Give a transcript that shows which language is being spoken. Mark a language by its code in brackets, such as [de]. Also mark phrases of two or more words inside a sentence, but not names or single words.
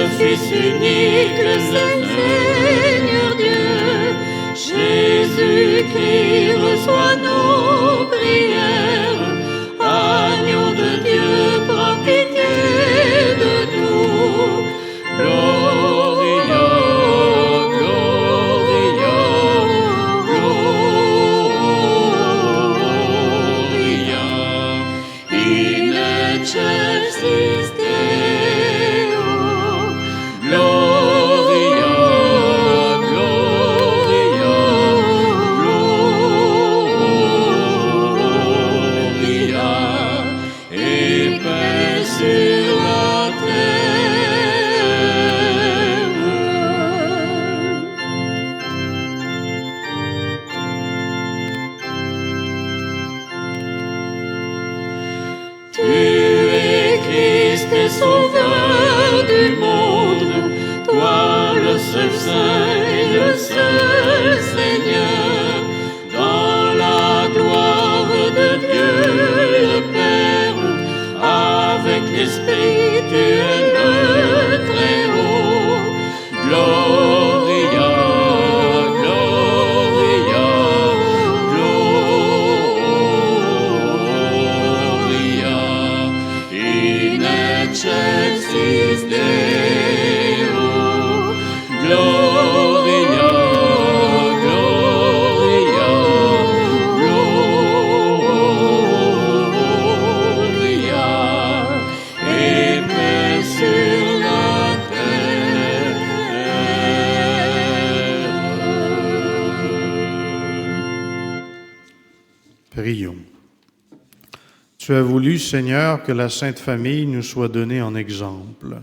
[fr] Fils unique, le Seigneur Dieu, Jésus-Christ reçoit nos prières. Agneau de Dieu, prends pitié de nous. [la] Gloria, Gloria, Gloria, in excelsis Deo. Gloria, Gloria, Gloria, [fr] et paix sur la terre. Tu es Christ et Sauveur du monde, toi le seul Saint et le seul Seigneur, dans la gloire de Dieu le Père, avec l'Esprit tu es le Très-Haut. [la] Gloria, Gloria, Gloria, in excelsis Deo. Gloria, Gloria, Gloria, [fr] et paix sur la terre. Prions. Tu as voulu, Seigneur, que la Sainte Famille nous soit donnée en exemple.